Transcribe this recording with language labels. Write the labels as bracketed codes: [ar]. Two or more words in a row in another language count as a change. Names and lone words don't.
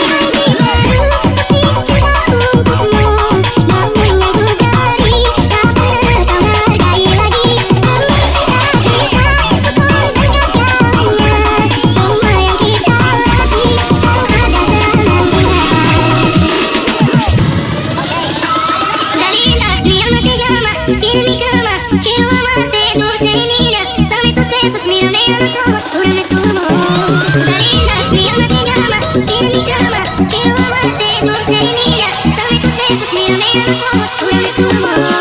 [id] Cintaku untukmu, namun yang ku beri tak pernah kau hargai lagi. Demi cinta kita, ku korbankan segalanya. Semua yang kita latih selalu ada dalam ingatan. [es] Dalina, mi alma te llama, tiene mi cama. Quiero amarte, dulce y linda. Dame tus besos, mírame a los ojos, júrame tu amor. Dalina, mi alma te llama, tiene mi cama. Quiero amarte, dulce y linda. Dame tus besos, mírame a los ojos, júrame tu amor.